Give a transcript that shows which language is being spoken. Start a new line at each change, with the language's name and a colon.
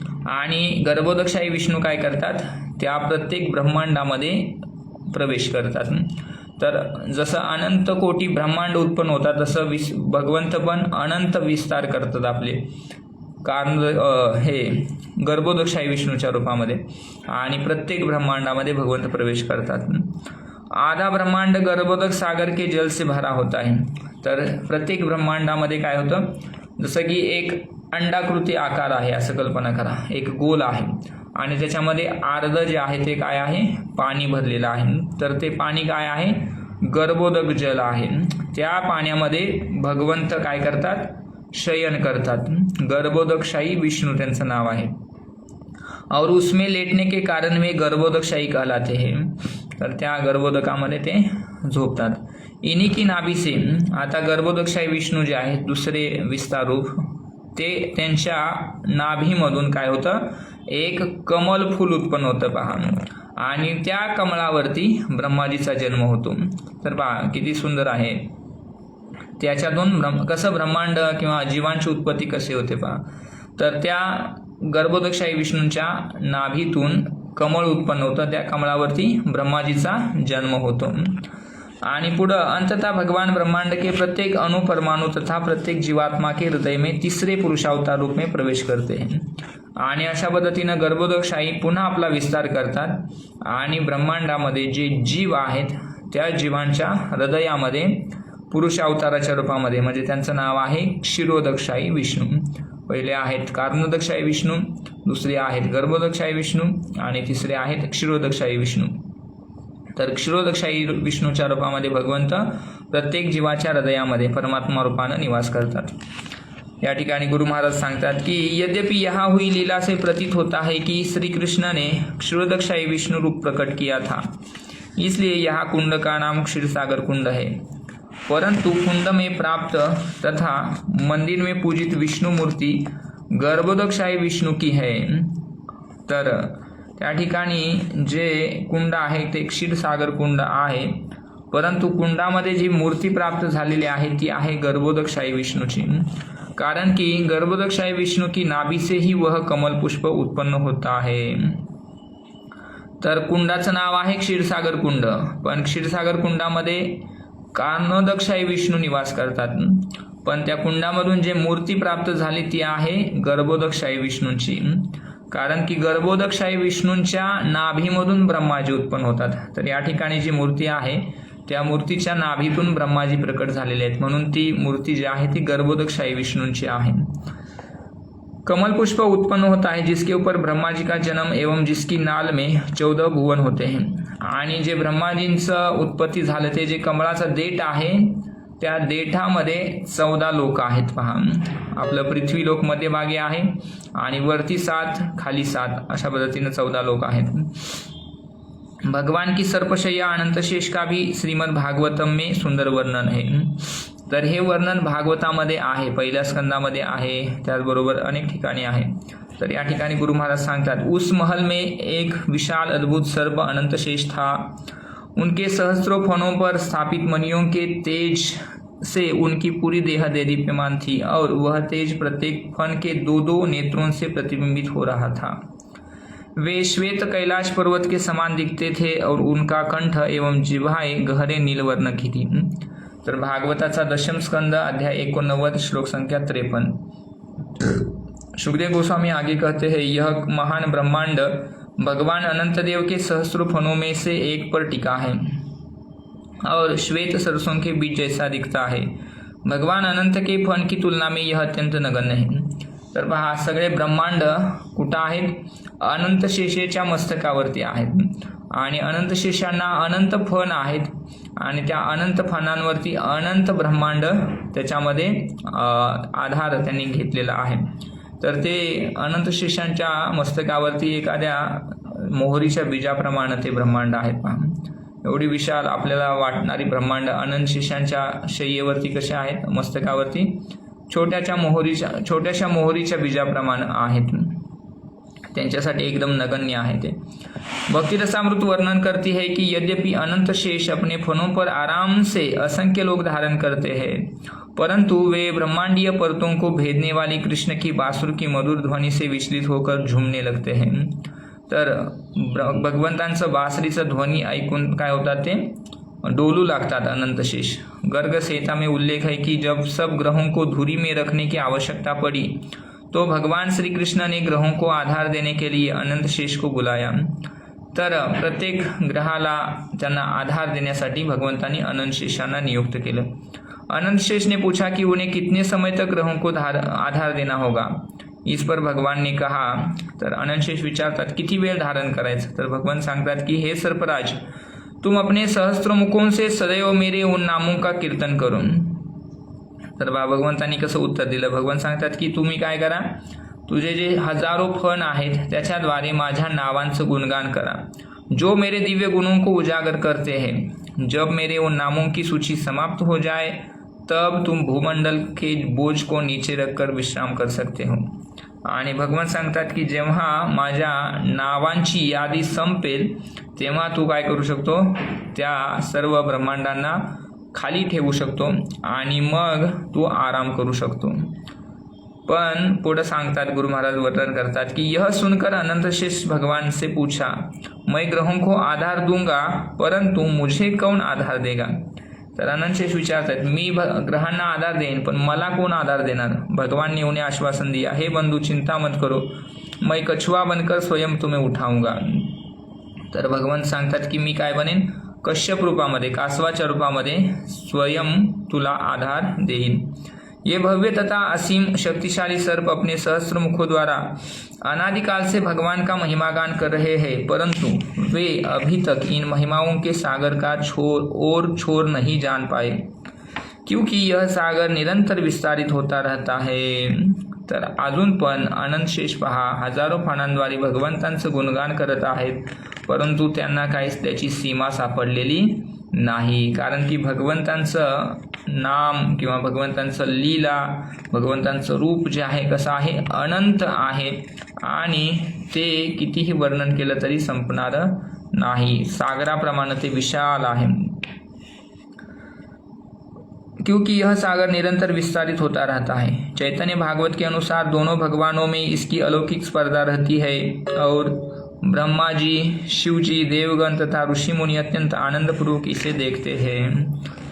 Marathi: आणि गर्भोदकशाही विष्णू काय करतात, त्या प्रत्येक ब्रह्मांडामध्ये प्रवेश करतात। तर जसं अनंत कोटी ब्रह्मांड उत्पन्न होतात तसं भगवंत पण अनंत विस्तार करतात आपले कारण हे गर्भोदकशाही विष्णूच्या रूपामध्ये, आणि प्रत्येक ब्रह्मांडामध्ये भगवंत प्रवेश करतात।
Hindi: आधा ब्रह्मांड गर्भोदक सागर के जल से भरा होता है।
Marathi: तर प्रत्येक ब्रह्मांडामध्ये काय होतं, जसं की एक अंडाकृती आकार आहे असं कल्पना करा, एक गोल आहे आणि त्याच्यामध्ये अर्ध जे आहे ते काय आहे, पाणी भरलेलं आहे. तर ते पाणी काय आहे, गर्भोदक जल आहे. त्या पाण्यामध्ये भगवंत काय करतात, शयन करतात. गर्भोदकशाही विष्णू त्यांचं नाव आहे.
Hindi: और उसमें लेटने के कारण में गर्भोदकशाही कहलाते हैं.
Marathi: तर त्या गर्भोदकामध्ये ते झोपतात.
Hindi: इन्हीं की नाभी से,
Marathi: आता गर्भोदकशाही विष्णू जे आहेत दुसरे विस्तार रूप, ते त्यांच्या नाभीमधून काय होतं, एक कमल फूल उत्पन्न होतं पहा, आणि त्या कमळावरती ब्रह्माजीचा जन्म होतो. तर पहा किती सुंदर आहे. त्याच्यातून कसं ब्रह्मांड किंवा जीवांची उत्पत्ती कशी होते पहा. तर त्या गर्भोदकशाही विष्णूंच्या नाभीतून कमळ उत्पन्न होतं, त्या कमळावरती ब्रह्माजीचा जन्म होतो. आणि पुढं
Hindi: अंततः भगवान ब्रह्मांड के प्रत्येक अणु परमाणु तथा प्रत्येक जीवात्मा के हृदय में तिसरे पुरुषावतार रूप में प्रवेश करते हैं.
Marathi: आणि अशा पद्धतीनं गर्भोदकशाही पुन्हा आपला विस्तार करतात आणि ब्रह्मांडामध्ये जे जीव आहेत त्या जीवांच्या हृदयामध्ये पुरुष अवताराच्या रूपामध्ये, म्हणजे त्यांचं नाव आहे क्षीरोदकशाही विष्णू. पहिले आहेत कारणोदकशाही विष्णू, दुसरे आहेत गर्भोदकशाही विष्णू आणि तिसरे आहेत क्षीरोदकशाही विष्णू. तर क्षीरोदकशाही विष्णूच्या रूपामध्ये भगवंत प्रत्येक जीवाच्या हृदयामध्ये परमात्मा रूपानं निवास करतात. या ठिकाणी गुरु महाराज सांगतात की
Hindi: यद्यपि यहाँ हुई लीला से प्रतीत होता है कि श्री कृष्ण ने क्षीरोदकशाही विष्णु रूप प्रकट किया था, इसलिए यहाँ कुंड का नाम क्षीरसागर कुंड है. परंतु कुंड में प्राप्त तथा मंदिर में पूजित विष्णु मूर्ति गर्भोदकशाही विष्णु की है.
Marathi: तर त्या ठिकाणी जे कुंड आहे ते क्षीरसागर कुंड आहे, परंतु कुंडामध्ये जी मूर्ती प्राप्त झालेली आहे ती आहे गर्भोदकशाही विष्णूची.
Hindi: कारण की गर्भोदकशाही विष्णु की नाभि से ही वह कमल पुष्प उत्पन्न होता है.
Marathi: तर कुंडाचं नाव आहे क्षीरसागर कुंड, पण क्षीरसागर कुंडामध्ये कारणोदकशाही विष्णू निवास करतात, पण त्या कुंडामधून जे मूर्ती प्राप्त झाली ती आहे गर्भोदकशाही विष्णूंची. कारण की गर्भोदकशाही विष्णूंच्या नाभीमधून ब्रह्माजी उत्पन्न होतात. तर या ठिकाणी जी मूर्ती आहे त्या मूर्तीच्या नाभीतून ब्रह्माजी प्रकट झालेले आहेत, म्हणून ती मूर्ती जी आहे ती गर्भोदकशाही विष्णूंची आहे.
Hindi: कमल पुष्प उत्पन्न होता है जिसके ऊपर ब्रह्माजी का जन्म एवं जिसकी नाल में 14 भुवन होते हैं.
Marathi: आणि जे ब्रह्माजींचं उत्पत्ती झालं ते जे कमळाचं देठ आहे त्या देठामध्ये 14 लोक आहेत पहा. आपलं पृथ्वी लोक मध्यभागी आहे आणि वरती 7 खाली 7 अशा पद्धतीने 14 लोक आहेत.
Hindi: भगवान की सर्पशय्या अनंत शेष का भी श्रीमद भागवतम में सुंदर वर्णन है.
Marathi: तर हे वर्णन भागवतामध्ये आहे, पहिल्या स्कंदामध्ये आहे, त्याचबरोबर अनेक ठिकाणी आहे. तर या ठिकाणी गुरु महाराज सांगतात
Hindi: उस महल में एक विशाल अद्भुत सर्प अनंत शेष था. उनके सहस्त्रों फनों पर स्थापित मणियों के तेज से उनकी पूरी देह देदीप्यमान थी और वह तेज प्रत्येक फन के 2-2 नेत्रों से प्रतिबिंबित हो रहा था. वे श्वेत कैलाश पर्वत के समान दिखते थे और उनका कंठ एवं जिह्वाएं गहरे नीलवर्ण की थी.
Marathi: तर भागवताचा दशम स्कंद अध्याय 89 श्लोक संख्या 53.
Hindi: सुखदेव गोस्वामी आगे कहते हैं यह महान ब्रह्मांड भगवान अनंत देव के सहस्त्रों फनों में से एक पर टिका है और श्वेत सरसों के बीच जैसा दिखता है. भगवान अनंत के फन की तुलना में यह अत्यंत नगण्य है.
Marathi: तर पहा सगळे ब्रह्मांड कुठं आहेत, अनंत शेषेच्या मस्तकावरती आहेत आणि अनंत शेषांना अनंत फण आहेत आणि त्या अनंत फणांवरती अनंत ब्रह्मांड त्याच्यामध्ये आधार त्यांनी घेतलेला आहे. तर ते अनंत शेषांच्या मस्तकावरती एखाद्या मोहरीच्या बीजाप्रमाणे ते ब्रह्मांड आहेत पहा. एवढी विशाल आपल्याला वाटणारी ब्रह्मांड अनंत शेषांच्या शय्येवरती कसे आहेत, मस्तकावरती छोट्याशा मोहरीच्या बीजाप्रमाणे आहेत. त्यांच्यासाठी एकदम नगण्य आहे ते.
Hindi: भक्ति रसामृत वर्णन करती है कि यद्यपि अनंत शेष अपने फनों पर आराम से असंख्य लोग धारण करते हैं, परंतु वे ब्रह्मांडीय परतों को भेदने वाली कृष्ण की बांसुर की मधुर ध्वनि से विचलित होकर झूमने लगते हैं.
Marathi: तर भगवंतांचं बासरीचं ध्वनी ऐकून काय होतात ते डोलू लागतात अनंत शेष.
Hindi: गर्ग संहिता में उल्लेख है कि जब सब ग्रहों को धुरी में रखने की आवश्यकता पड़ी तो भगवान श्री कृष्ण ने ग्रहों को आधार देने के लिए अनंत शेष को बुलाया.
Marathi: तर प्रत्येक ग्रहाला त्यांना आधार देण्यासाठी भगवंतांनी अनंत शेषांना नियुक्त केलं
Hindi: अनंत शेष ने पूछा कि उन्हें कितने समय तक ग्रहों को आधार देना होगा। इस पर भगवान ने कहा,
Marathi: तर अनंत शेष विचारतात किती वेळ धारण करायचं, तर भगवान सांगतात की हे सर्पराज,
Hindi: तुम अपने सहस्त्र मुखों से सदैव मेरे उन नामों का कीर्तन करून।
Marathi: तर भगवंतांनी कसं उत्तर दिलं, भगवान सांगतात की तुम्ही काय करा, तुझे जे हजारो फण आहेत त्याच्याद्वारे माझ्या नावांचं गुणगान करा,
Hindi: जो मेरे दिव्य गुणों को उजागर करते हैं। जब मेरे उन नामों की सूची समाप्त हो जाए तब तुम भूमंडल के बोझ को नीचे रखकर विश्राम कर सकते हो।
Marathi: आणि भगवान सांगतात की जेव्हा माझ्या नावांची यादी संपेल तेव्हा तू काय करू शकतो, त्या सर्व ब्रह्मांडांना खाली ठेवू शकतो आणि मग तू आराम करू शकतो। पण पुढे सांगतात, गुरु महाराज वर्णन करतात की
Hindi: यह सुनकर अनंत शेष भगवान से पूछा, मैं ग्रहों को आधार दूंगा परंतु मुझे कौन आधार देगा।
Marathi: तर अनंत शेष विचारतात, मी ग्रहांना आधार देईन पण मला कोण आधार देणार।
Hindi: भगवान ने उन्हें आश्वासन दिया, हे बंधु चिंता मत करो, मैं कछुआ बनकर स्वयं तुम्हें उठाऊंगा।
Marathi: तर भगवान सांगतात की मी काय बनेन, कश्यप रूपामध्ये, कासवाच्या रूपामध्ये स्वयं तुला आधार देईन।
Hindi: ये भव्य तथा असीम शक्तिशाली सर्प अपने सहस्त्र मुखों द्वारा अनादिकाल से भगवान का महिमागान कर रहे हैं, परंतु वे अभी तक इन महिमाओं के सागर का छोर नहीं जान पाए, क्योंकि यह सागर निरंतर विस्तारित होता रहता है।
Marathi: तर अजून पण अनंत शेष पहा हजारो फणांद्वारे भगवंतांचं गुणगान करत आहेत, परंतु त्यांना काहीच त्याची सीमा सापडलेली नाही। कारण की भगवंतांचं नाम किंवा भगवंतांचं लीला, भगवंतांचं रूप जे आहे कसं आहे, अनंत आहे आणि ते कितीही वर्णन केलं तरी संपणार नाही, सागराप्रमाणे ते विशाल आहे।
Hindi: क्योंकि यह सागर निरंतर विस्तारित होता रहता है। चैतन्य भागवत के अनुसार दोनों भगवानों में इसकी अलौकिक स्पर्धा रहती है और ब्रह्मा जी, शिव जी, देवगण तथा ऋषि मुनि अत्यंत आनंदपूर्वक इसे देखते हैं।